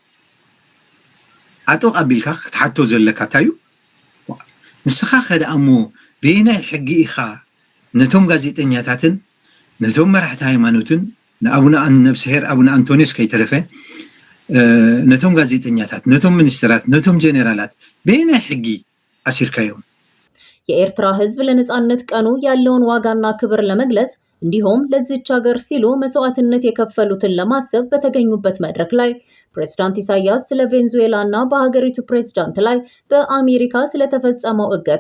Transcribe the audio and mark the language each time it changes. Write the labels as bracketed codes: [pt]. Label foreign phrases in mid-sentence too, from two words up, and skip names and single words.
[ti] ኣጦቕ ኣቢልካ ክትሓቶ ዘለካ ታዩ ንስኻ ከደኣ እሞ ቤናይ ሕጊ ኢኻ ነቶም ጋዜጠኛታትን ነቶም መራሕቲ ሃይማኖትን ንኣቡነ ነብስሄር ኣቡነ አንቶኒዮስ ከይተረፈ ነቶም ጋዜጠኛታት ነቶም ሚኒስትራት ነቶም ጄኔራላት በየናይ ሕጊ አሲርካዮም። [am] የኤርትራ ህዝብ ለነጻነት ቀኑ ያለውን ዋጋና ክብር ለመግለጽ እንዲሁም ለዚች ሀገር ሲሉ መስዋዕትነት የከፈሉትን ለማሰብ በተገኙበት መድረክ ላይ ፕሬዝዳንት ኢሳያስ ስለ ቬንዙዌላና በሀገሪቱ ፕሬዝዳንት ላይ በአሜሪካ ስለተፈጸመው እገታ፣